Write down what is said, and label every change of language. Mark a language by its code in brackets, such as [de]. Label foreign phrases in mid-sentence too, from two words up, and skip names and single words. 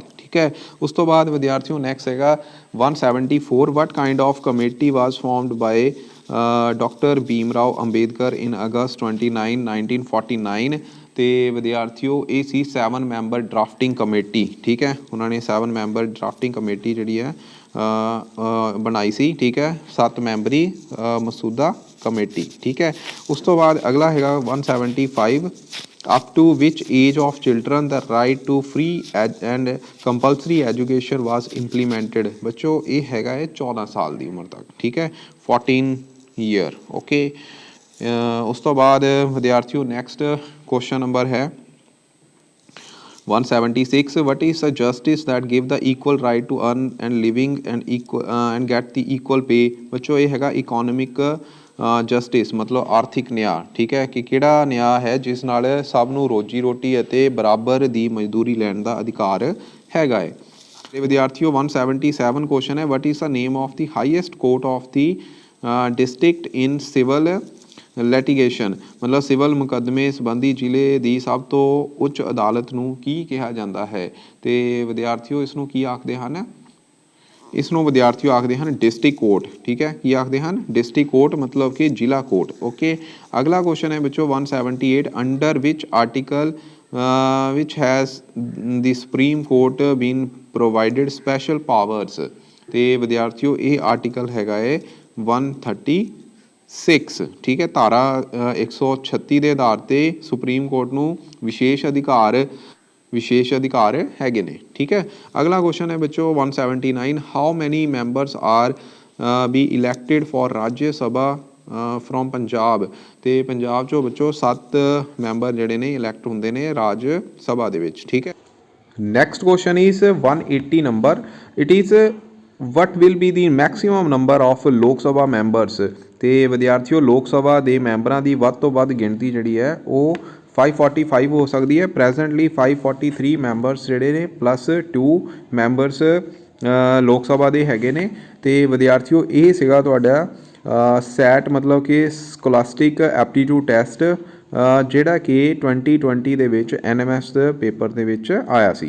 [pa] ਠੀਕ ਹੈ, ਉਸ ਤੋਂ ਬਾਅਦ ਵਿਦਿਆਰਥੀਓ ਨੈਕਸਟ ਹੈਗਾ [en] 174 What kind of committee was formed by Doctor Bhim Rao Ambedkar in August 29 1949? [pa] ਤੇ ਵਿਦਿਆਰਥੀਓ ਇਹ ਸੀ 7 [en] member drafting committee. [pa] ਠੀਕ ਹੈ, ਉਹਨਾਂ ਨੇ 7 [en] member drafting committee [pa] ਜਿਹੜੀ ਹੈ ਬਣਾਈ ਸੀ। ਠੀਕ ਹੈ, 7 ਮੈਂਬਰੀ ਮਸੂਦਾ ਕਮੇਟੀ। ਠੀਕ ਹੈ, ਉਸ ਤੋਂ ਬਾਅਦ ਅਗਲਾ ਹੈਗਾ [en] 175 up to which age of children the right to free and compulsory education was implemented? [pa] ਬੱਚੋ ਇਹ ਹੈਗਾ ਹੈ 14 ਸਾਲ ਦੀ ਉਮਰ ਤੱਕ। ਠੀਕ ਹੈ, 14 ਈਅਰ। ਓਕੇ, ਉਸ ਤੋਂ ਬਾਅਦ ਵਿਦਿਆਰਥੀਓ ਨੈਕਸਟ ਕੁਐਸਚਨ ਨੰਬਰ ਹੈ [en] 176 what is the justice that give the equal right to earn and living and equal and get the equal pay। [pa] ਬੱਚੋ ਇਹ ਹੈਗਾ [en] economic justice [pa] मतलब ਆਰਥਿਕ ਨਿਆਂ। ਠੀਕ ਹੈ ਕਿ ਕਿਹੜਾ ਨਿਆਂ ਹੈ ਜਿਸ ਨਾਲ ਸਭ ਨੂੰ ਰੋਜੀ ਰੋਟੀ ਅਤੇ ਬਰਾਬਰ ਦੀ ਮਜ਼ਦੂਰੀ ਲੈਣ ਦਾ ਅਧਿਕਾਰ ਹੈਗਾ ਹੈ। ਤੇ ਵਿਦਿਆਰਥੀਓ 177 ਕੁਐਸਚਨ ਹੈ [en] What is the name of the highest court of the district in civil litigation [pa] मतलब ਸਿਵਲ ਮੁਕੱਦਮੇ ਸੰਬੰਧੀ ਜ਼ਿਲ੍ਹੇ ਦੀ ਸਭ ਤੋਂ ਉੱਚ ਅਦਾਲਤ ਨੂੰ ਕੀ ਕਿਹਾ ਜਾਂਦਾ ਹੈ। ਤੇ ਵਿਦਿਆਰਥੀਓ ਇਸ ਨੂੰ ਕੀ ਆਖਦੇ ਹਨ, ਇਸ ਨੂੰ ਵਿਦਿਆਰਥੀਓ ਆਖਦੇ ਹਨ [en] district court. [pa] ਠੀਕ ਹੈ ਕੀ ਆਖਦੇ ਹਨ, [en] district court [pa] मतलब ਕਿ ਜ਼ਿਲ੍ਹਾ ਕੋਰਟ। ਓਕੇ ਅਗਲਾ ਕੁਐਸਚਨ ਹੈ ਬੱਚੋ [en] 178 under which article which has the Supreme Court been provided special powers। [pa] ਤੇ ਵਿਦਿਆਰਥੀਓ ਇਹ ਆਰਟੀਕਲ ਹੈਗਾ ਹੈ 136। ਠੀਕ ਹੈ ਧਾਰਾ 136 ਦੇ ਆਧਾਰ ਤੇ ਸੁਪਰੀਮ ਕੋਰਟ ਨੂੰ ਵਿਸ਼ੇਸ਼ ਅਧਿਕਾਰ ਹੈਗੇ ਨੇ। ਠੀਕ ਹੈ ਅਗਲਾ ਕੁਐਸਚਨ ਹੈ ਬੱਚੋ [en] 179 How many members are be elected for Rajya Sabha from Punjab. [pa] ਤੇ ਪੰਜਾਬ ਚੋਂ ਬੱਚੋ 7 ਮੈਂਬਰ ਜਿਹੜੇ ਨੇ ਇਲੈਕਟ ਹੁੰਦੇ ਨੇ ਰਾਜ ਸਭਾ ਦੇ ਵਿੱਚ। ਠੀਕ ਹੈ [en] next question is 180 number it is what will be the maximum number of ਲੋਕ ਸਭਾ ਮੈਂਬਰਸ। [pa] ਤੇ ਵਿਦਿਆਰਥੀਓ ਲੋਕ ਸਭਾ ਦੇ ਮੈਂਬਰਾਂ ਦੀ ਵੱਧ ਤੋਂ ਵੱਧ ਗਿਣਤੀ ਜਿਹੜੀ ਹੈ ਉਹ 545 ਹੋ ਸਕਦੀ ਹੈ। ਪ੍ਰੈਜ਼ੈਂਟਲੀ 543 ਮੈਂਬਰਸ ਜਿਹੜੇ ਨੇ ਪਲੱਸ 2 ਮੈਂਬਰਸ ਲੋਕ ਸਭਾ ਦੇ ਹੈਗੇ ਨੇ। ਤੇ ਵਿਦਿਆਰਥੀਓ ਇਹ ਸੀਗਾ ਤੁਹਾਡਾ ਸੈਟ मतलब ਕਿ ਸਕੋਲਾਸਟਿਕ ਐਪਟੀਟਿਊਡ ਟੈਸਟ ਜਿਹੜਾ ਕਿ 2020 ਦੇ ਵਿੱਚ NMS ਪੇਪਰ ਦੇ ਵਿੱਚ ਆਇਆ ਸੀ।